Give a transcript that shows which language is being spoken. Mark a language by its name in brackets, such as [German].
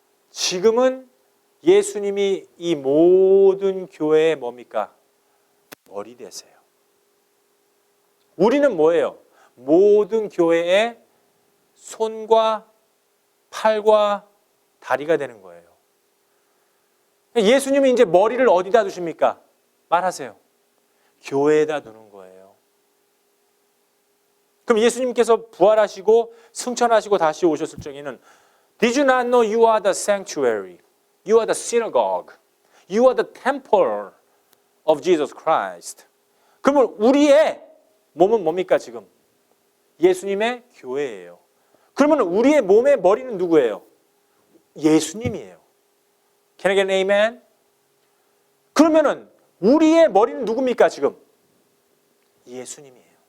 [Korean] 지금은 예수님이 이 모든 교회의 뭡니까? 머리 되세요. 우리는 뭐예요? 모든 교회의 손과 팔과 다리가 되는 거예요. 예수님이 이제 머리를 어디다 두십니까? 말하세요. 교회에다 두는 거예요. 그럼 예수님께서 부활하시고 승천하시고 다시 오셨을 적에는 [English] Did you not know you are the sanctuary? You are the synagogue. You are the temple of Jesus Christ. [Korean] 그러면 우리의 몸은 뭡니까 지금? 예수님의 교회예요. 그러면 우리의 몸의 머리는 누구예요? 예수님이에요. [English] Can I get an amen? [Korean] 그러면은 우리의 머리는 누굽니까 지금? 예수님이에요.